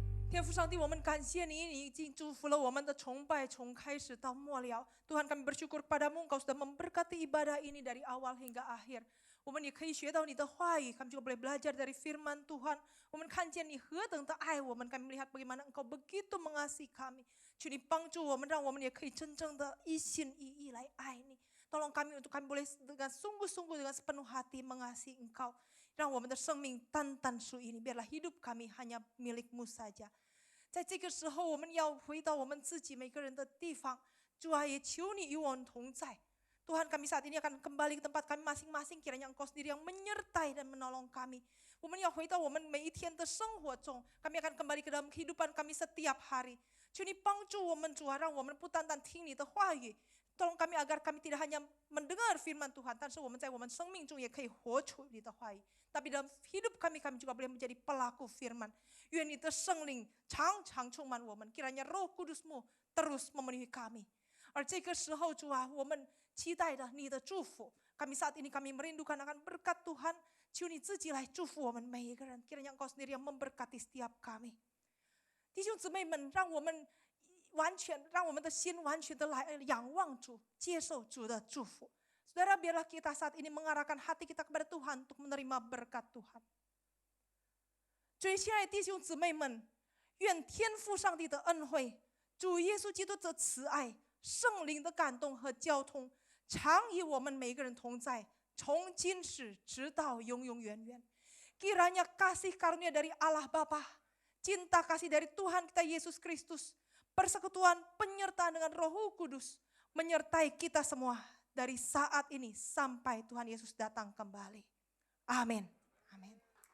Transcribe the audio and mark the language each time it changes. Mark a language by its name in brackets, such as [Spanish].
[Chinese] 天父上帝，我们感谢你，你已经祝福了我们的崇拜，从开始到末了。 [Indonesian] Tuhan kami bersyukur padamu, Engkau sudah memberkati ibadah ini dari awal hingga akhir. [Chinese] 我们也可以学到你的话语， [Indonesian] kami juga boleh belajar dari firman Tuhan. [Chinese] 我们看见你何等的爱我们， [Indonesian] kami melihat bagaimana Engkau begitu mengasihi kami. [Chinese] 求你帮助我们，让我们也可以真正的一心一意来爱你。 [Indonesian] Tolong kami untuk kami boleh dengan sungguh-sungguh dengan sepenuh hati mengasihi Engkau. [Chinese] 让我们的生命单单属于你， [Indonesian] biarlah hidup kami hanya milikmu saja. [Chinese] 在这个时候，我们要回到我们自己每个人的地方。主啊，也求你与我们同在。 [Indonesian] Tuhan, kami saat ini akan kembali ke tempat kami masing-masing. Kiranya Engkau sendiri yang menyertai dan menolong kami. [Chinese] 我们要回到我们每一天的生活中， [Indonesian] kami akan kembali ke dalam kehidupan kami setiap hari. [Chinese] 求你帮助我们，主啊，让我们不单单听你的话语。 [Indonesian] Tolong kami agar kami tidak hanya mendengar firman Tuhan, [Chinese] 但是我们在我们生命中也可以活出你的话语。 [Indonesian] Tapi dalam hidup kami, kami juga boleh menjadi pelaku firman. [Chinese] 愿你的圣灵常常充满我们， [Indonesian] kiranya Roh Kudus-Mu terus memenuhi kami. [Chinese] 而这个时候，主啊，我们期待着你的祝福。 [Indonesian] Kami saat ini kami merindukan akan berkat Tuhan. [Chinese] 求你自己来祝福我们每一个人， [Indonesian] kiranya Engkau sendiri yang memberkati setiap kami. [Chinese] 弟兄姊妹们，让我们让我们的心完全的来仰望主，接受主的祝福。 [Indonesian] Saudara, biarlah kita saat ini mengarahkan hati kita kepada Tuhan untuk menerima berkat Tuhan. [Chinese] 最亲爱的弟兄姊妹们，愿天父上帝的恩惠、主耶稣基督的慈爱、圣灵的感动和交通，常与我们每一个人同在，从今时直到永永远远。 [Indonesian] Kiranya kasih karunia dari Allah Bapa, cinta kasih dari Tuhan kita Yesus Kristus, persekutuan penyertaan dengan Roh Kudus menyertai kita semua dari saat ini sampai Tuhan Yesus datang kembali. Amin. Amin.